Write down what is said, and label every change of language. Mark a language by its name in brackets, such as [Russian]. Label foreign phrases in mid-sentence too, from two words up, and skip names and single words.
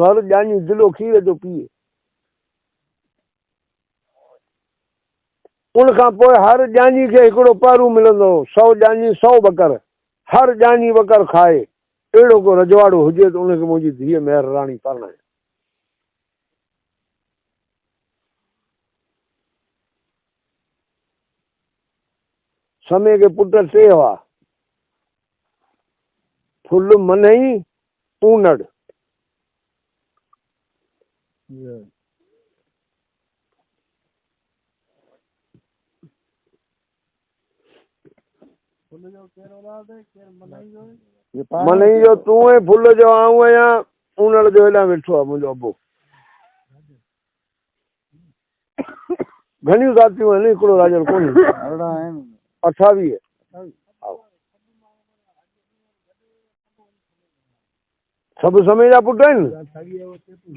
[Sindhi] हर ॼाणी दिलो खीर जो पीए। उन खां पोइ हर ॼाणी खे हिकिड़ो पहरू मिलंदो। 100 ॼाणी 100 बकर, हर ॼाणी बकर खाए। अहिड़ो को रजवाड़ो हुजे त उनखे मुंहिंजी धीअ मेहर राणी परणाए। समय के पुट 3 हुआ, फुल मनई ऊनड़। मनई जो तूं है, फुल जो आऊं आहियां, ऊनड़ जो हेॾां वेठो आहे मुंहिंजो अबो। घणियूं ज़ातियूं आहिनि, हिकिड़ो राजन कोन्हे। 28। सभु समय जा पुट आहिनि।